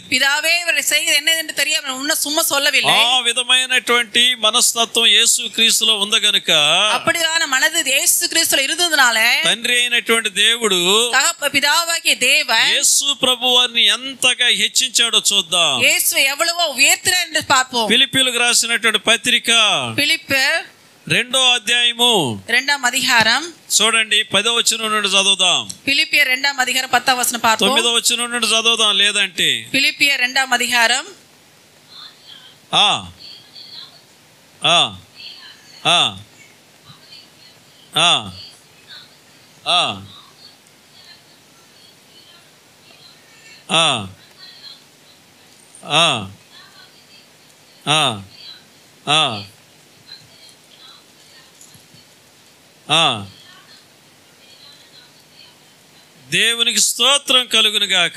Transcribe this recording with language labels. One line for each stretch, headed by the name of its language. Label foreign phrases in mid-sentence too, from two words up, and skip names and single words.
Tamil: பிதாவே இவரை செய்வது என்னதென்று தெரியாமல் உன்ன சும்மா சொல்லவில்லை.
Telugu: ఆ విధమైనటువంటి మనస్తత్వం యేసు క్రీస్తులో ఉంది గనుక,
Tamil: அப்படியான மனது இயேசு கிறிஸ்துல இருந்ததனால
Telugu: తండ్రి అయినటువంటి దేవుడు
Tamil: பிதாவாகிய தேவன்
Telugu: యేసు ప్రభు వారిని ఎంతగా హెచ్చించాడో చూద్దాం.
Tamil: యేసు எவ்வளவோ உயர்த்தினார் என்று பார்ப்போம்.
Telugu: ఫిలిప్పీయులకు రాసినటువంటి పత్రిక
Tamil: பிலிப்பியர்
Telugu: 2వ అధ్యాయము 2వ అధ్యాయం చూడండి 10వ వచనం నుండి చదువుదాం. பிலிப்பியர் 2వ అధ్యాయం 10వ వచనం பார்ப்போம். 9వ వచనం నుండి చదువుదాం, లేదంటే பிலிப்பியர் 2వ అధ్యాయం ఆ ఆ ఆ ఆ ఆ ఆ ఆ ఆ దేవునికి స్తోత్రం కలుగును గాక.